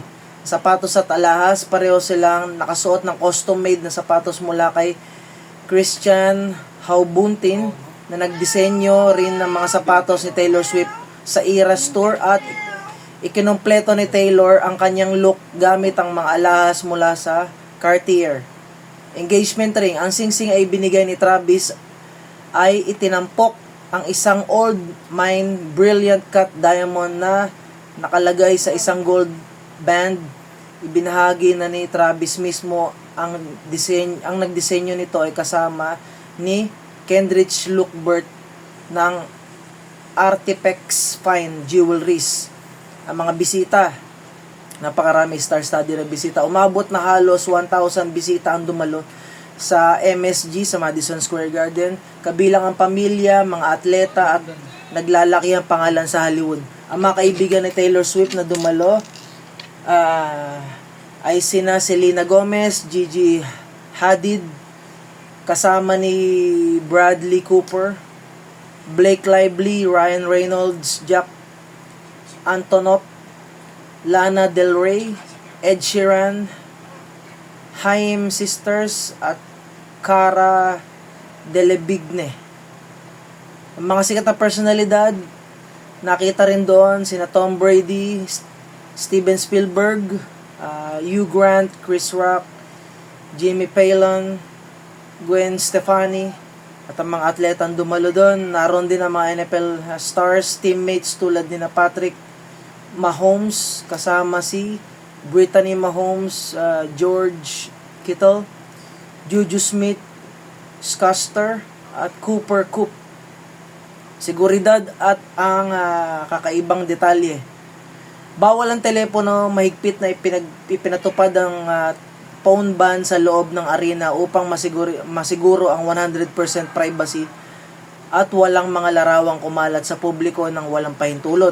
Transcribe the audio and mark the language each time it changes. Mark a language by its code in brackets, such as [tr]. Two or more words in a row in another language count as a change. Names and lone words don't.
[tl] Sapatos at alahas, pareho silang nakasuot ng custom-made na sapatos mula kay Christian Louboutin, na nagdisenyo rin ng mga sapatos ni Taylor Swift sa Eras Tour, at ikinumpleto ni Taylor ang kanyang look gamit ang mga alahas mula sa Cartier. [en] Engagement ring, [tl] ang singsing ay binigay ni Travis ay itinampok ang isang [en] old mine brilliant cut diamond [tl] na nakalagay sa isang [en] gold band. [tl] Ibinahagi na ni Travis mismo ang nagdisenyo nito ay kasama ni Kendrick Lookbert ng artifacts, [en] fine jewelries. [tl] Ang mga bisita, napakarami, star-studded na bisita. Umabot na halos 1,000 bisita ang dumalo sa MSG, sa Madison Square Garden. Kabilang ang pamilya, mga atleta, at naglalaki ang pangalan sa Hollywood. Ang mga kaibigan ni Taylor Swift na dumalo ay sina Selena Gomez, Gigi Hadid, kasama ni Bradley Cooper, Blake Lively, Ryan Reynolds, Jack Antonoff, Lana Del Rey, Ed Sheeran, Haim Sisters, at Cara Delevingne. Ang mga sikat na personalidad, nakita rin doon sina Tom Brady, Steven Spielberg, Hugh Grant, Chris Rock, Jimmy Fallon, Gwen Stefani, at ang mga atletang dumalo doon. Naroon din ang mga [en] NFL stars, [tl] teammates tulad ni na Patrick Mahomes, kasama si Brittany Mahomes, George Kittle, Juju Smith, Schuster, at Cooper Kupp. Seguridad at ang kakaibang detalye. Bawal ang telepono, mahigpit na ipinatupad ang [en] phone ban [tl] sa loob ng arena upang masiguro ang 100% privacy at walang mga larawang kumalat sa publiko ng walang pahintulot.